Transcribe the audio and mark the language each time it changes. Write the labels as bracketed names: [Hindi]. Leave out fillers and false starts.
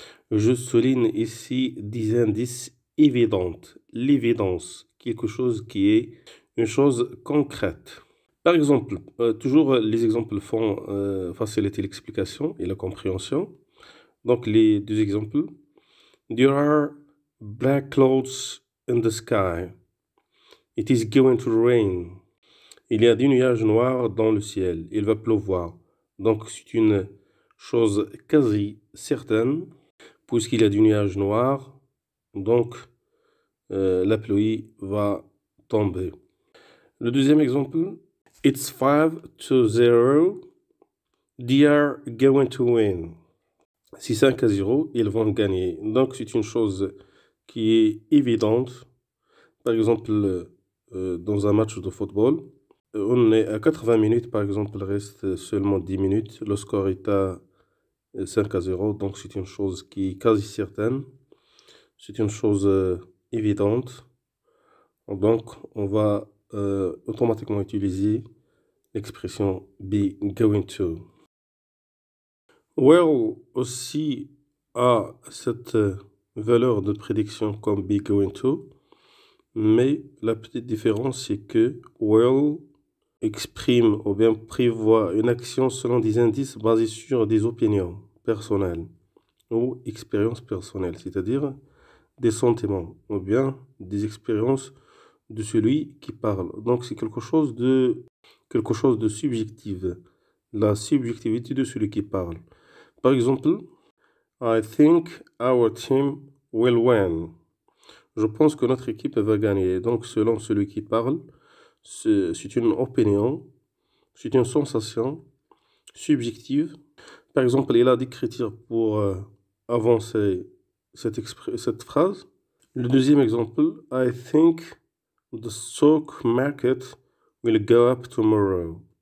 [French] Je souligne ici des indices évidents, l'évidence, quelque chose qui est une chose concrète. Par exemple, toujours les exemples font faciliter l'explication et la compréhension. Donc les deux exemples. [English] There are black clouds in the sky. It is going to rain. [French] Il y a des nuages noirs dans le ciel. Il va pleuvoir. Donc c'est une chose quasi certaine. Puisqu'il y a du nuage noir, donc la pluie va tomber. Le deuxième exemple, [English] it's 5-0, they are going to win. [French] C'est 5-0, ils vont gagner. Donc c'est une chose qui est évidente. Par exemple, dans un match de football, on est à 80 minutes, par exemple, il reste seulement 10 minutes. Le score est à 5-0, donc c'est une chose qui est quasi certaine. C'est une chose évidente. Donc, on va automatiquement utiliser l'expression be going to. Well aussi a cette valeur de prédiction comme be going to, mais la petite différence c'est que well exprime ou bien prévoit une action selon des indices basés sur des opinions personnelles ou expériences personnelles, c'est-à-dire des sentiments ou bien des expériences de celui qui parle. Donc c'est quelque chose de subjectif, la subjectivité de celui qui parle. Par exemple, [English] I think our team will win. [French] Je pense que notre équipe va gagner. Donc selon celui qui parle, c'est une opinion, c'est une sensation subjective. Par exemple, il a des critères pour avancer cette phrase. Le deuxième exemple, [English] I think the stock market will go up tomorrow.